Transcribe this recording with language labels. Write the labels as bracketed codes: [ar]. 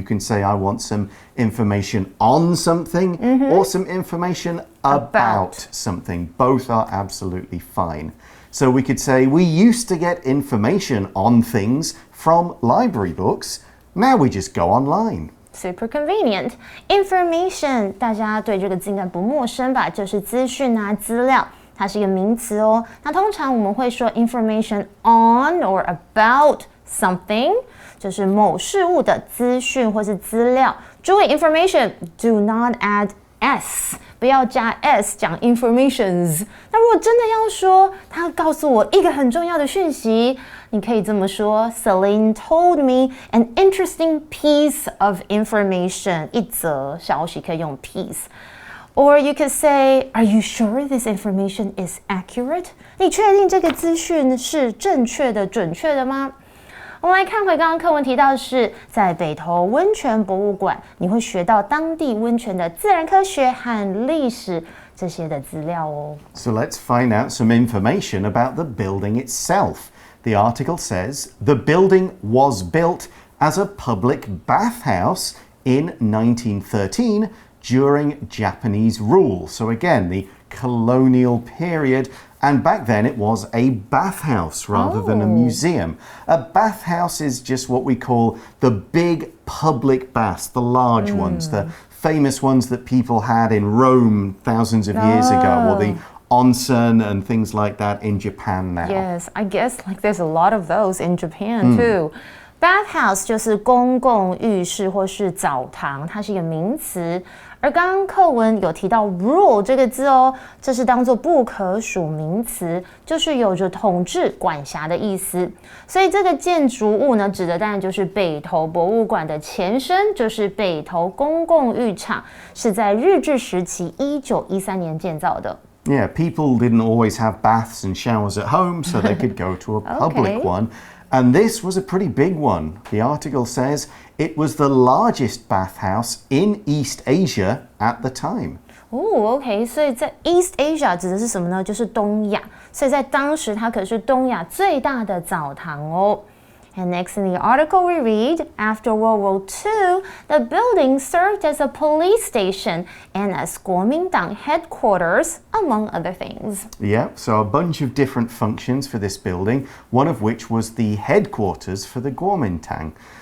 [en] You can say I want some information on something or some information about something. Both are absolutely fine. So we could say we used to get information on things from library books. Now we just go online. Super convenient. [zh] Information, 大家对这个字应该不陌生吧？就是资讯啊、资料，它是一个名词哦。那通常我们会说 [en] information on or about something， [zh] 就是某事物的资讯或是资料。注意 [en] information do not add s， [zh] 不要加 s 讲 [en] informations。 [zh] 那如果真的要说，他告诉我一个很重要的讯息，你可以这么说 [en] Celine told me an interesting piece of information， [zh] 一则消息可以用 piece。 [en] Or you could say, are you sure this information is accurate? [zh] 你确定这个资讯是正确的、准确的吗？我们来看回刚刚课文提到的是，在北投温泉博物馆，你会学到当地温泉的自然科学和历史这些的资料哦。 [en] So let's find out some information about the building itself. The article says, the building was built as a public bathhouse in 1913 during Japanese rule. So again, the colonial period, And back then it was a bathhouse rather than a museum. A bathhouse is just what we call the big public baths, the large ones, the famous ones that people had in Rome thousands of years ago, or the onsen and things like that in Japan now. Yes, I guess like there's a lot of those in Japan too. [zh] Bathhouse 就是公共浴室或是澡堂，它是一个名词。而刚刚课文有提到 rule 这个字哦，这是当作不可数名词，就是有着统治、管辖的意思。所以这个建筑物呢，指的当然就是北投博物馆的前身，就是北投公共浴场，是在日治时期1913年建造的。 [en] Yeah, people didn't always have baths and showers at home, so they could go to a public one. And this was a pretty big one. The article says it was the largest bathhouse in East Asia at the time. [zh] OK， 所以在 East Asia 指的是什么呢？就是东亚。所以在当时，它可是东亚最大的澡堂哦。 [en] And next in the article we read, after World War II, the building served as a police station and as Kuomintang headquarters, among other things. Yeah, so a bunch of different functions for this building, one of which was the headquarters for the Kuomintang.